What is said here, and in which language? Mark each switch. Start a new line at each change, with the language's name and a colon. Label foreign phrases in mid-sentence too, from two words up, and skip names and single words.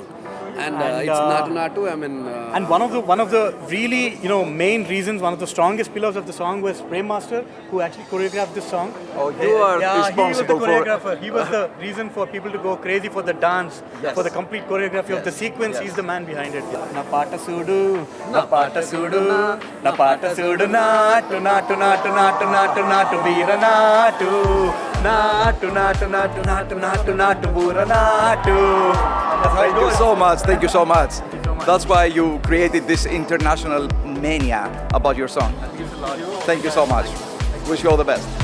English: And it's Natu Natu. I mean, and one of the really main reasons, one of the strongest pillars of the song was Prem Master, who actually choreographed this song. Oh, you are responsible for. He was the choreographer. He was the reason for people to go crazy for the dance, for the complete choreography of the sequence. He's the man behind it.
Telugu: నా పాట సూడు, నా పాట సూడు, నా పాట సూడు, నాటు నాటు నాటు నాటు నాటు నాటు వీర నాటు, నాటు నాటు నాటు నాటు నాటు నాటు వీర నాటు.
English: Thank you so much. Thank you so much. That's why you created this international mania about your song. Thank you so much. Wish you all the best.